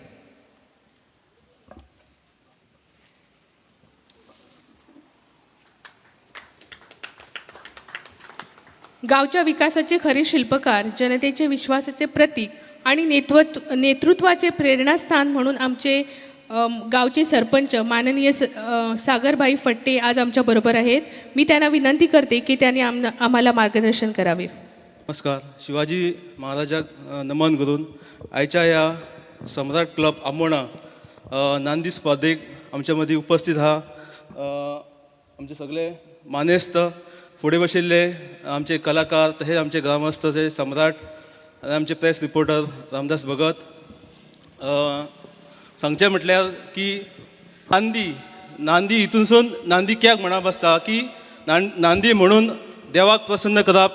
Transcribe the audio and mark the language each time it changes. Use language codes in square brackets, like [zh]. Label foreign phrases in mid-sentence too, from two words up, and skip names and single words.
[mr] गावच्या विकासाचे खरे शिल्पकार, जनतेचे विश्वासाचे प्रतीक आणि नेतृत्वाचे प्रेरणास्थान म्हणून आमचे गावचे सरपंच माननीय सागरभाई फट्टे आज आमच्याबरोबर आहेत. मी त्यांना विनंती करते की त्यांनी आम्हाला मार्गदर्शन करावे. [kok] नमस्कार. शिवाजी महाराजाक नमन करून आयच्या या सम्राट क्लब आंबोणा नांदी स्पर्धेक आमच्या मदीं उपस्थित आहा आमचे सगळे मानेस्त फुडें बशिल्ले आमचे कलाकार तशेंच आमचे ग्रामस्थ जे सम्राट आनी आमचे प्रेस रिपोर्टर रामदास भगत. सांगचें म्हटल्यार की नांदी हितूनसून नांदी कित्याक म्हणप आसता की नांदी म्हणून देवाक प्रसन्न करप.